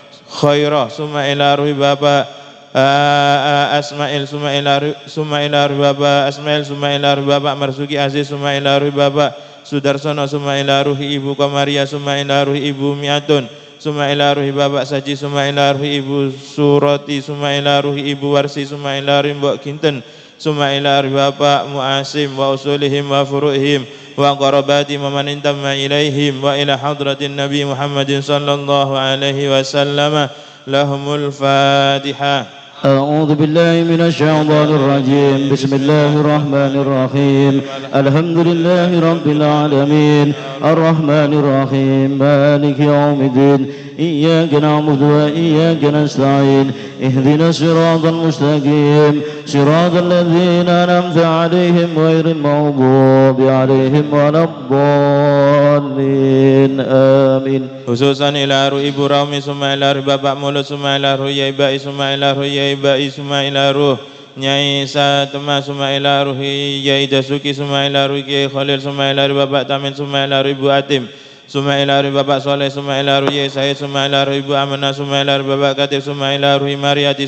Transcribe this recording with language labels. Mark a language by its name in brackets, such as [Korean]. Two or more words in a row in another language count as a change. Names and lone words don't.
[Arabic] summa ila ruhi Bapak Asmail, summa ila ruhi Bapak Asmail, summa ila ruhi Bapak Marzuki Aziz, summa ila روح Bapak Sudarsono، ثم إلى روح Ibu Komaria، ثم إلى روح Ibu Miatun، ثم إلى روح Bapak Saji، ثم إلى روح Ibu Suroti، ثم إلى روح Ibu Warsi، ثم إلى روح Mbok Kinten، ثم إلى روح Bapak Muasim وأصولهم وفروعهم وقرابتهم ومن انتمى إليهم وإلى حضرة النبي محمد صلى الله عليه وسلم. لهم الفاتحة. أعوذ بالله من الشيطان الرجيم بسم الله الرحمن الرحيم الحمد لله رب العالمين الرحمن الرحيم مالك يوم الدين إياك نعبد وإياك نستعين اهدنا الصراط المستقيم صراط الذين أنعمت عليهم غير المغضوب عليهم ولا الضالين آمين. Khususan ila ruh Ibu Raumi summa ila ruh Bapak Mulut summa ila ruh Yai Bai summa ila ruh Yai Bai summa ila ruh Nyai Satema summa ila ruh Yai Dasuki summa ila ruh Yai Khalil summa ila ruh Bapak Tamin summa ila ruh Ibu Atim summa ila ruh Bapak Soleh summa ila ruh Yai Said summa ila ruh Ibu Amanah summa ila ruh Bapak Katib summa ila ruh Mariati